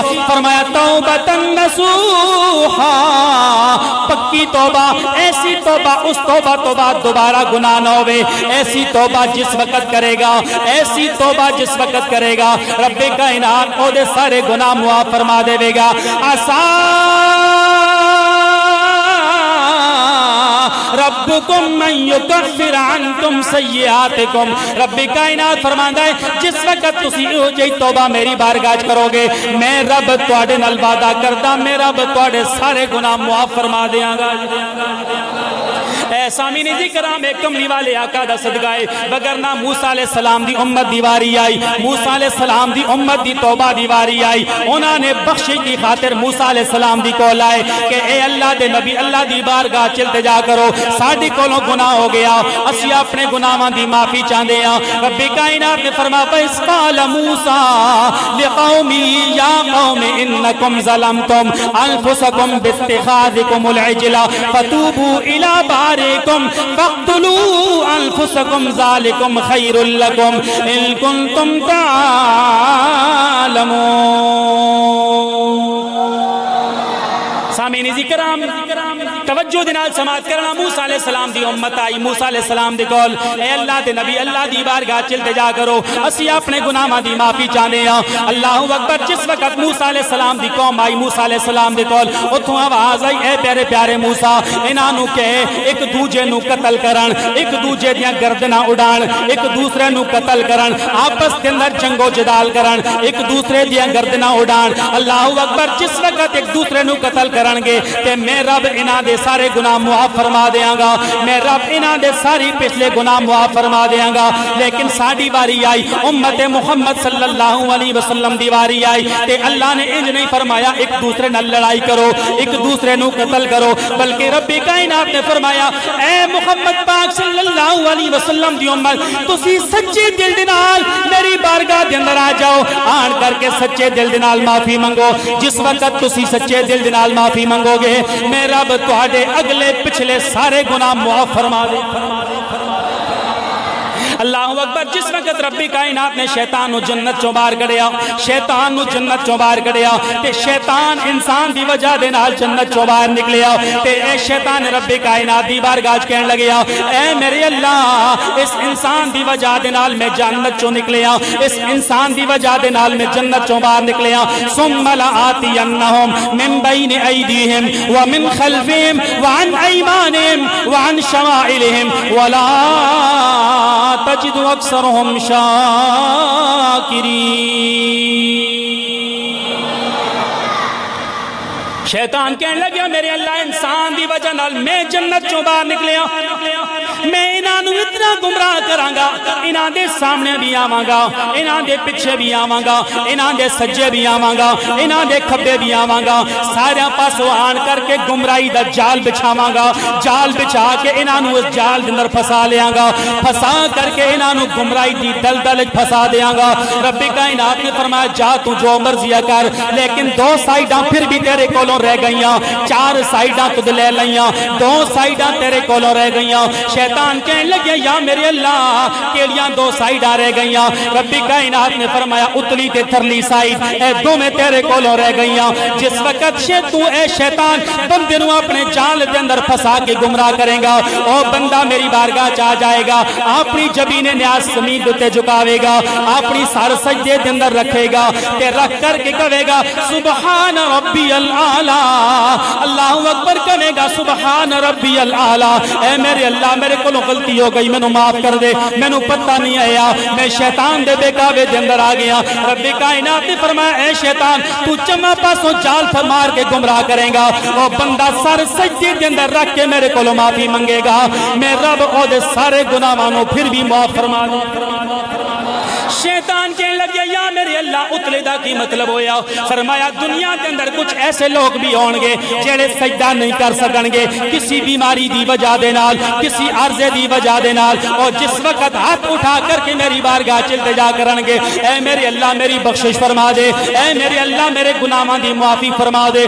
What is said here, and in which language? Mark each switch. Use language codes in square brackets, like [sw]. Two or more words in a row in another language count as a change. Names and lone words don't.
[ur] فرمایا [ar] توبۃ نصوحا، [ur] پکی توبہ، ایسی توبہ اس توبہ تو بعد دوبارہ گناہ نہ ہوئے، ایسی توبہ جس وقت کرے گا، ایسی توبہ جس وقت کرے گا رب کائنات او دے سارے گناہ معاف فرما دے گا۔ [ar] ربکم من یکفر عنکم سیئاتکم، [pa] رب کائنات فرماندا ہے جس وقت تسی او جئی توبہ میری بارگاہ کرو گے میں رب تواڈے نال وعدہ کردا میں رب تواڈے سارے گناہ معاف فرما دیاں گا۔ اے سامعین کرام ایک کملی والے آقا دا صدقہ ہے، وگرنہ موسیٰ علیہ السلام دی امت دیواری آئی، موسیٰ علیہ السلام دی امت دی توبہ دیواری آئی، انہوں نے بخشش دی خاطر موسیٰ علیہ السلام دی کول آئے کہ اے اللہ دے نبی اللہ دی بارگاہ چ التجا کرو، ساڈے کولوں گناہ ہو گیا، اسی اپنے گناہاں دی معافی چاہندے ہاں۔ رب کائنات نے فرمایا [ar] وَإِذْ قَالَ مُوسَىٰ لِقَوْمِهِ يَا قَوْمِ إِنَّكُمْ ظَلَمْتُمْ أَنفُسَكُمْ بِاتِّخَاذِكُمُ الْعِجْلَ فَتُوبُوا إِلَىٰ بَارِئِكُمْ فَاقْتُلُوا أَنفُسَكُمْ ذَٰلِكُمْ خَيْرٌ لَكُمْ إِن كُنتُمْ تَعْلَمُونَ۔ [pa] سامعین کرام توجہ دنال سماعت کرنا، موسیٰ علیہ السلام دی امت آئی، موسیٰ علیہ السلام دی کول اے اللہ دے نبی اللہ دی بارگاہ چ التجا کرو، اسی اپنے گناہاں دی معافی چاہندے ہاں۔ اللہ اکبر، جس وقت موسیٰ علیہ السلام دی قوم آئی موسیٰ علیہ السلام دی کول، اتھوں آواز آئی اے پیارے پیارے موسیٰ انہاں نو کہ ایک دوجے نو قتل کرن، ایک دوجے دیاں گردناں اڑان، ایک دوسرے نو قتل کرن، آپس دے اندر جنگ و جدال کرن، ایک دوسرے دیاں گردناں اڑان۔ اللہ اکبر، جس وقت ایک دوسرے نو قتل کرن گے تے میں رب انہاں دے سارے گناہ معاف فرما دیاں گا، میں رب انہاں دے ساری پچھلے گناہ معاف فرما دیاں گا۔ لیکن ساڈی واری آئی، امت محمد صلی اللہ علیہ وسلم دی واری آئی تے اللہ نے انج نہیں فرمایا ایک دوسرے نال لڑائی کرو، ایک دوسرے نو قتل کرو، بلکہ رب کائنات نے فرمایا اے محمد پاک صلی اللہ علیہ وسلم دی امت تسی سچے دل دے نال میری بارگاہ دے اندر آ جاؤ، آن کر کے سچے دل دے نال معافی منگو۔ جس وقت تسی سچے دل دے نال معافی منگو گے میں رب تواڈے اگلے پچھلے سارے گناہ معاف فرما دے۔ اللہ اکبر، جس وقت ربی کائنات نے شیطان نو جنت چوں باہر کڈیا، شیطان نو جنت چوں باہر کڈیا تے شیطان انسان دی وجہ دے نال جنت چوں باہر نکلیا تے اے شیطان ربی کائنات دی بارگاہ کہن لگیا اے میرے اللہ اس انسان دی وجہ دے نال میں جنت چوں نکلیا، اس انسان دی وجہ دے نال میں جنت چوں باہر نکلیا، [ar] ثم لآتینہم من بین ایدیہم ومن خلفہم وعن ایمانہم وعن شمائلہم ولا تجد اکثرهم شاکرین۔ [pa] شیطان کہنے لگیا میرے اللہ انسان دی وجہ نال میں جنت چوں باہر نکلیا، میں انہاں نوں اتنا گمراہ کراں گا، انہاں دے سامنے بھی آواں گا، انہاں دے پیچھے بھی آواں گا، انہاں دے سجے بھی آواں گا، انہاں دے کھبے بھی آواں گا، سارے پاسوں آن کر کے گمراہی دا جال بچھاواں گا، جال بچھا کے انہاں نوں اس جال دے اندر پھسا لیاں گا، پھسا کر کے انہاں نوں گمراہی دی دلدل وچ پھسا دیاں گا۔ رب کائنات نے فرمایا جا تو جو مرضی کر، لیکن دو سائیڈاں پھر بھی تیرے کولوں رہ گئیاں، چار سائیڈاں تُد لے لئیاں، دو سائیڈاں تیرے کولوں رہ گئیاں۔ شیطان کہنے لگے یا میرے اللہ کیڑیاں دو سائیڈاں رہ گئیاں؟ رب کائنات نے فرمایا اتلی تے تھرلی سائیڈ اے دو میں تیرے کولوں رہ گئیاں۔ جس وقت تو اے شیطان بندے نوں اپنے جال دے اندر پھسا کے گمراہ کرے گا، او بندہ میری بارگاہ چ آ جائے گا، اپنی جبین نیاز زمین تے جھکاوے گا، اپنی سر سجدے دے اندر رکھے گا تے رکھ کر کے کہے گا [ar] سبحان ربی الاعلی، [pa] اللہ اکبر کہے گا [ar] سبحان ربی الاعلی، [pa] اے میرے اللہ میرے کولوں غلطی ہو گئی، مینوں معاف کر دے، مینوں پتہ نہیں آیا، میں شیطان دے بہکاوے دے اندر آ گیا۔ رب کائنات نے فرمایا اے شیطان تو چما پاسوں جال مار کے گمراہ کرے گا، او بندہ سر سجدے دے اندر رکھ کے میرے کولوں معافی منگے گا، میں رب او دے سارے گناہاں نوں پھر بھی معاف فرما دوں۔ شیطان کہنے لگیا یا میرے اللہ اتلے دا کی مطلب ہویا؟ فرمایا دنیا کے اندر کچھ ایسے لوگ بھی ہون گے جڑے سجدہ نہیں کر سکن گے کسی بیماری دی وجہ دے نال، کسی عرضے دی وجہ دے نال، اور جس وقت ہاتھ اٹھا کر کے میری بارگاہ چ التجا کرن گے اے میرے اللہ میری بخشش فرما دے، اے میرے اللہ میرے گناہاں دی معافی فرما دے۔